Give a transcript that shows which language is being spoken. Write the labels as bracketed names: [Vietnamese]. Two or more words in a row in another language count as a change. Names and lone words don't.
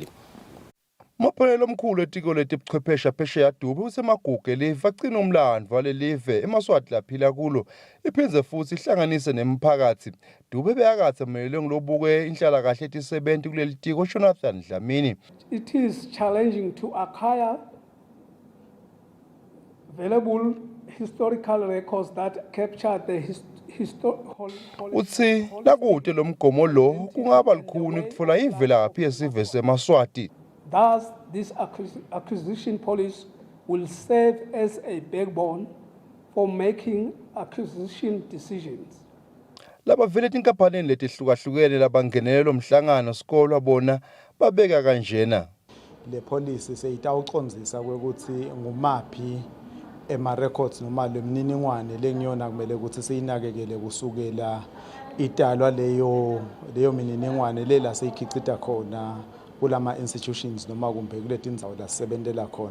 [Swati] Maphalelo omkhulu etiko letebuchwephesha phesheya Dube usemagugu elive agcina umlando walelive emaswati laphila kulo iphindze futhi ihlanganise nemphakathi. Dube beyakathe melele ngilobuke inhlala kahle etisebenti kuleli tiko Jonathan Dlamini. [English] It is challenging to acquire valuable historical records that capture the [Swati] Utsi lakude lo mgomo lo kungaba likhuni kutfola ivelaphi yesive semaswati. [English] Thus, this acquisition policy will serve as a backbone for making acquisition decisions. [Swati] Laba vele tinkampani letihlukahlukene labangenelelo mhlangano sikolwa bona babeka kanjena. Le policy seyitawucondzisa ukuthi ngumaphi ema records noma lemniningwane lengiyona kumele ukuthi siyinakekele kusukela italwa leyo mininingwane lela seyikhicita khona kulama institutions noma kumbe kuleti ndzawo la sisebentela khona.